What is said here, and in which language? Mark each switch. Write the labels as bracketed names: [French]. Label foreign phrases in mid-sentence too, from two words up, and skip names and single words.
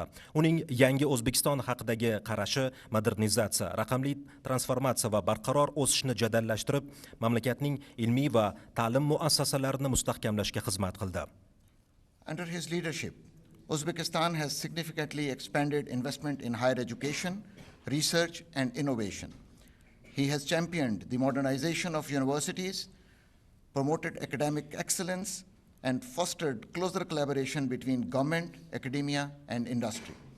[Uzbek] Uning yangi O'zbekiston haqidagi qarashi modernizatsiya, raqamli transformatsiya va barqaror o'sishni jadallashtirib, mamlakatning ilmiy va ta'lim muassasalarini mustahkamlashga xizmat qildi. [English] Under his leadership, Uzbekistan has significantly expanded investment in higher education, research, and innovation. He has championed the modernization of universities, promoted academic excellence, and fostered closer collaboration between government, academia, and industry.